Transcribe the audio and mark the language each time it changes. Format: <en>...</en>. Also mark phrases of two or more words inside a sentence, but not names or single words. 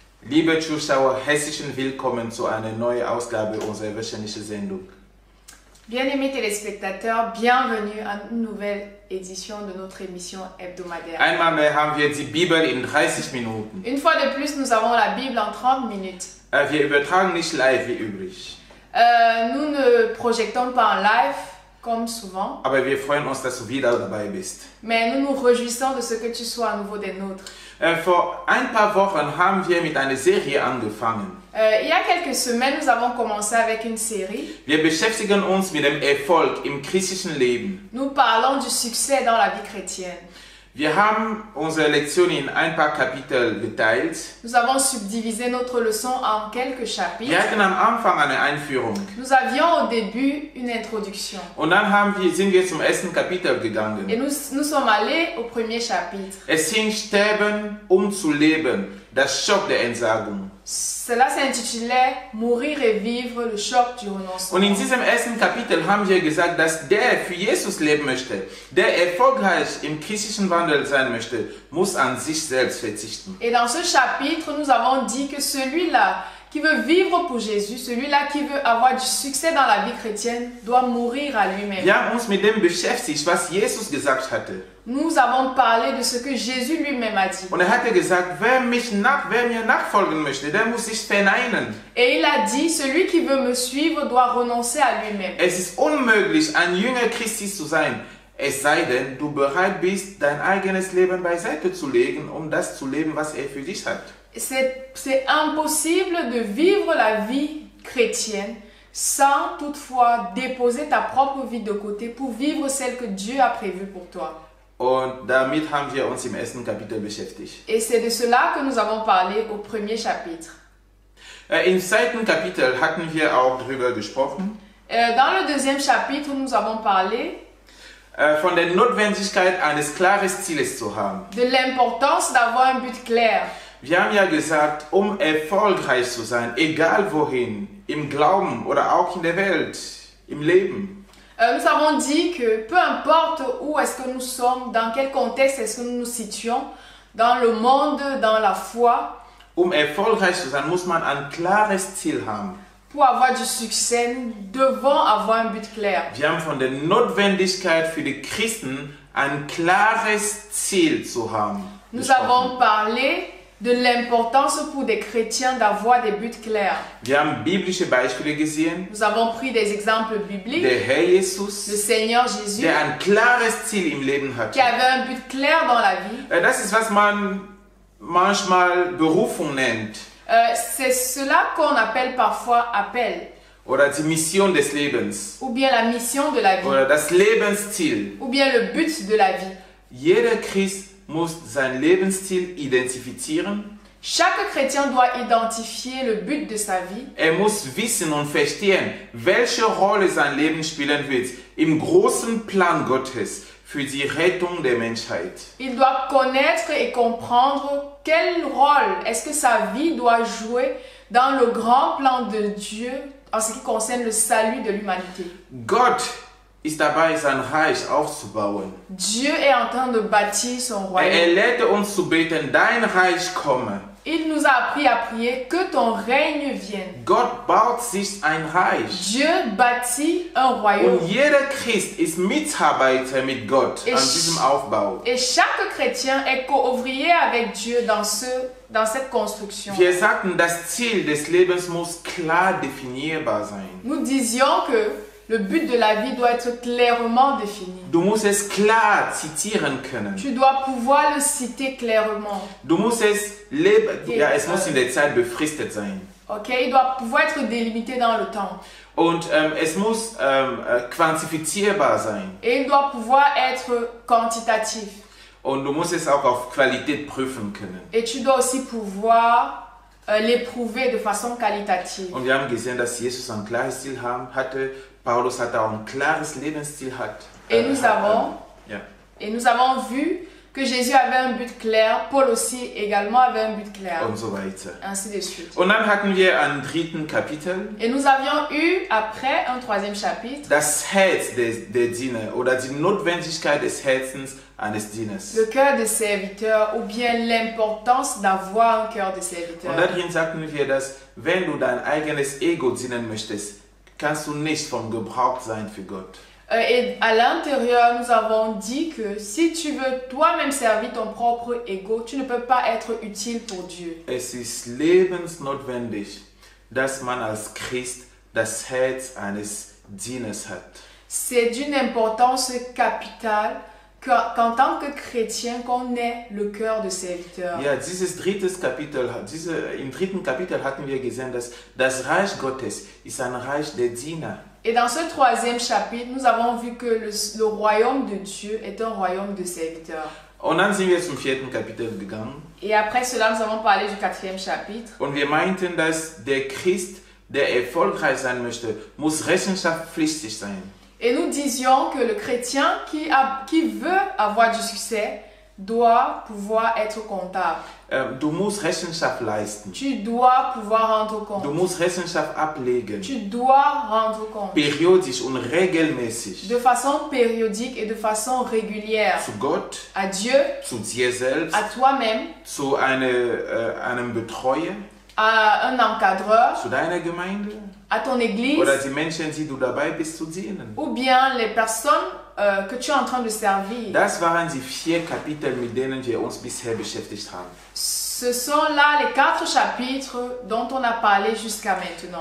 <de>Liebe Zuschauer, herzlichen Willkommen zu einer neuen Ausgabe unserer wöchentlichen Sendung.</de> <fr>Bien-aimés téléspectateurs, bienvenue à une nouvelle édition de notre émission hebdomadaire.</fr> <de>Einmal mehr haben wir die Bibel in 30 Minuten.</de> <fr>Une fois de plus, nous avons la Bible en 30 minutes.</fr> <de>Wir übertragen nicht live wie üblich.</de> <fr>Nous ne projetons pas en live comme souvent,</fr> <de>Aber wir freuen uns, dass du wieder dabei bist.</de> <fr>mais nous nous réjouissons de ce que tu sois à nouveau des nôtres.</fr> <de>Vor ein paar Wochen haben wir mit einer Serie angefangen.</de> <fr>Il y a quelques semaines, nous avons commencé avec une série.</fr> <de>Wir beschäftigen uns mit dem Erfolg im christlichen Leben.</de> <fr>Nous parlons du succès dans la vie chrétienne.</fr> <de>Wir haben unsere Lektion in ein paar Kapitel geteilt.</de> <fr>Nous avons subdivisé notre leçon en quelques chapitres.</fr> <de>Wir hatten am Anfang eine Einführung.</de> <fr>Nous avions au début une introduction.</fr> <de>Und dann sind wir zum ersten Kapitel gegangen.</de> <fr>Et nous sommes allés au premier chapitre.</fr> <de>Es hing Sterben, um zu leben, das Schock der Entsagung.</de> <fr>Cela s'intitulait Mourir et vivre, le choc du renoncement.</fr> <de>Und in diesem ersten Kapitel haben wir gesagt, dass der für Jesus leben möchte, der erfolgreich im christlichen Wandel sein möchte, muss an sich selbst verzichten.</de> <fr>Et dans ce chapitre, nous avons dit que celui-là qui veut vivre pour Jésus, celui-là qui veut avoir du succès dans la vie chrétienne, doit mourir à lui-même.</fr> <de>Wir haben uns mit dem beschäftigt, was Jesus gesagt hatte.</de> <fr>Nous avons parlé de ce que Jésus lui-même a dit.</fr> <de>Und hatte gesagt, wer mir nachfolgen möchte, der muss sich verneinen.</de> <fr>Et il a dit, celui qui veut me suivre doit renoncer à lui-même.</fr> <de>Es ist unmöglich, ein Jünger Christi zu sein, es sei denn, du bereit bist, dein eigenes Leben beiseite zu legen, um das zu leben, was er für dich hat.</de> <fr>C'est impossible de vivre la vie chrétienne sans toutefois déposer ta propre vie de côté pour vivre celle que Dieu a prévue pour toi.</fr> <de>Und damit haben wir uns im ersten Kapitel beschäftigt.</de> <fr>Et c'est de cela que nous avons parlé au premier chapitre.</fr> <de>Im zweiten Kapitel hatten wir auch darüber gesprochen.</de> <fr>Dans le deuxième chapitre, nous avons parlé</fr> <de>von der Notwendigkeit eines klaren Zieles zu haben.</de> <fr>de l'importance d'avoir un but clair.</fr> <de>Wir haben ja gesagt, um erfolgreich zu sein, egal wohin, im Glauben oder auch in der Welt, im Leben.</de> <fr>Nous avons dit que peu importe où est-ce que nous sommes, dans quel contexte est-ce que nous nous situons, dans le monde, dans la foi,</fr> <de>Um erfolgreich zu sein, muss man ein klares Ziel haben.</de> <fr>pour avoir du succès, nous devons avoir un but clair.</fr> <de>Wir haben von der Notwendigkeit für die Christen, ein klares Ziel zu haben.</de> <fr>Nous avons parlé de l'importance pour des chrétiens d'avoir des buts clairs.</fr> <de>Wir haben biblische Beispiele gesehen.</de> <fr>Nous avons pris des exemples bibliques.</fr> <de>Der Herr Jesus,</de> <fr>Le Seigneur Jésus,</fr> <de>der ein klares Ziel im Leben hat.</de> <fr>qui avait un but clair dans la vie.</fr> <de>Das ist, was man manchmal Berufung nennt.</de> <fr>C'est cela qu'on appelle parfois appel,</fr> <de>Oder die Mission des Lebens.</de> <fr>ou bien la mission de la vie,</fr> <de>Oder das Lebensziel.</de> <fr>ou bien le but de la vie.</fr> <de>Jeder Christ muss sein Lebensziel identifizieren.</de> <fr>Chaque chrétien doit identifier le but de sa vie.</fr> <de>Er muss wissen und verstehen, welche Rolle sein Leben spielen wird im großen Plan Gottes für die Rettung der Menschheit.</de> <fr>Il doit connaître et comprendre quel rôle est-ce que sa vie doit jouer dans le grand plan de Dieu en ce qui concerne le salut de l'humanité.</fr> <de>Gott ist dabei, sein Reich aufzubauen.</de> <fr>Dieu est en train de bâtir son royaume.</fr> <de>Er lehrte uns zu beten, dein Reich komme.</de> <fr>Il nous a appris à prier que ton règne vienne.</fr> <de>Gott baut sich ein Reich.</de> <fr>Dieu bâtit un royaume.</fr> <de>Und jeder Christ ist Mitarbeiter mit Gott an diesem Aufbau.</de> <fr>Et chaque chrétien est co-ouvrier avec Dieu dans cette construction.</fr> <de>Wir sagten, das Ziel des Lebens muss klar definierbar sein.</de> <fr>Nous disions que le but de la vie doit être clairement défini.</fr> <de>Du musst es klar zitieren können.</de> <fr>Tu dois pouvoir le citer clairement.</fr> <de>Du musst es leben. Ja, es muss in der Zeit befristet sein. Okay?</de> <fr>Il doit pouvoir être délimité dans le temps.</fr> <de>Und es muss quantifizierbar sein.</de> <fr>Et il doit pouvoir être quantitatif.</fr> <de>Und du musst es auch auf Qualität prüfen können.</de> <fr>Et tu dois aussi pouvoir l'éprouver de façon qualitative.</fr> <de>Und wir haben gesehen, dass Jesus ein klares Ziel hatte. Paulus hatte auch ein klares Lebensziel.</de> <fr>Et nous avons vu que Jésus avait un but clair, Paul aussi également avait un but clair.</fr> <de>Und so weiter.</de> <fr>Ainsi de suite.</fr> <de>Und dann hatten wir ein dritten Kapitel.</de> <fr>Et nous avions eu, après un troisième chapitre,</fr> <de>Das Herz der Diener oder die Notwendigkeit des Herzens eines Dieners.</de> <fr>le cœur des serviteurs ou bien l'importance d'avoir un cœur de serviteur.</fr> <de>Und darin sagten wir, dass wenn du dein eigenes Ego dienen möchtest, kannst du nicht vom Gebrauch sein für Gott.</de> <fr>Et à l'intérieur, nous avons dit que si tu veux toi-même servir ton propre ego, tu ne peux pas être utile pour Dieu.</fr> <de>Es ist lebensnotwendig, dass man als Christ das Herz eines Dieners hat.</de> <fr>C'est d'une importance capitale qu'en tant que chrétien, qu'on ait le cœur de serviteur.</fr> <de>Ja, im dritten Kapitel hatten wir gesehen, dass das Reich Gottes ist ein Reich der Diener.</de> <fr>Et dans ce troisième chapitre, nous avons vu que le royaume de Dieu est un royaume de serviteurs.</fr> <de>Und dann sind wir zum vierten Kapitel gegangen.</de> <fr>Et après cela, nous avons parlé du quatrième chapitre.</fr> <de>Und wir meinten, dass der Christ, der erfolgreich sein möchte, muss rechenschaftspflichtig sein.</de> <fr>Et nous disions que le chrétien qui veut avoir du succès doit pouvoir être comptable.</fr> <de>Du musst Rechenschaft leisten.</de> <fr>Tu dois pouvoir rendre compte.</fr> <de>Du musst Rechenschaft ablegen.</de> <fr>Tu dois rendre compte.</fr> <de>Periodisch und regelmäßig.</de> <fr>De façon périodique et de façon régulière.</fr> <de>Zu Gott,</de> <fr>à Dieu,</fr> <de>zu dir selbst,</de> <fr>à toi-même,</fr> <de>zu einem Betreuer,</de> <fr>à un encadreur,</fr> <de>zu deiner Gemeinde,</de> <fr>à ton église,</fr> <de>oder die Menschen, die du dabei bist, zu dienen.</de> <fr>ou bien les personnes que tu es en train de servir.</fr> <de>Das waren die 4 Kapitel, mit denen wir uns bisher beschäftigt haben.</de> <fr>Ce sont là les 4 chapitres dont on a parlé jusqu'à maintenant.</fr>